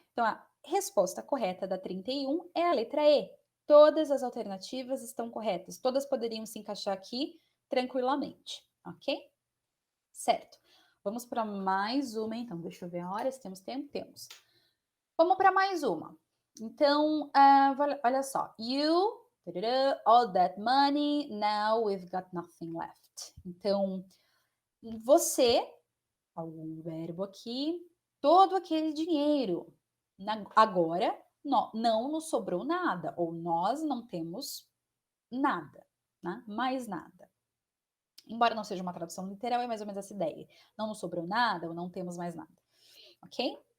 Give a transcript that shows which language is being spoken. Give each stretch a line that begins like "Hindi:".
Portuguese: Então, a resposta correta da 31 é a letra E. Todas as alternativas estão corretas, todas poderiam se encaixar aqui tranquilamente, ok? Certo. Vamos para mais uma, então. Deixa eu ver a hora, se temos tempo. Temos. Vamos para mais uma. Então, olha só.
English: You, all that money, now we've got nothing left.
Portuguese: Então, você, algum verbo aqui, todo aquele dinheiro. Agora, não nos sobrou nada, ou nós não temos nada, né? Mais nada. Embora não seja uma tradução literal, é mais ou menos essa ideia. Não nos sobrou nada ou não temos mais nada. Ok?